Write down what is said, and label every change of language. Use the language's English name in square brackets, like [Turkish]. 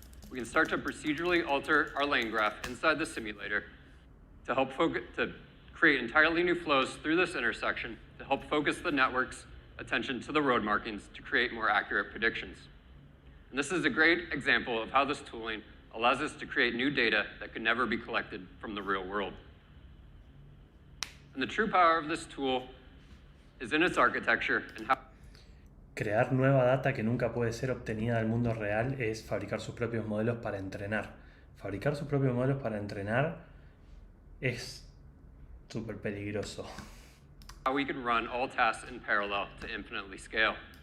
[English] We can start to procedurally alter our lane graph inside the simulator to help create entirely new flows through this intersection to help focus the network's attention to the road markings to create more accurate predictions. And this is a great example of how this tooling allows us to create new data that could never be collected from the real world. And the true power of this tool is in its architecture and how... [Spanish] Crear nueva data que nunca puede ser obtenida del mundo real es fabricar sus propios modelos para entrenar. Fabricar sus propios modelos para entrenar es súper peligroso. [English] How we can run all tasks in parallel to infinitely scale.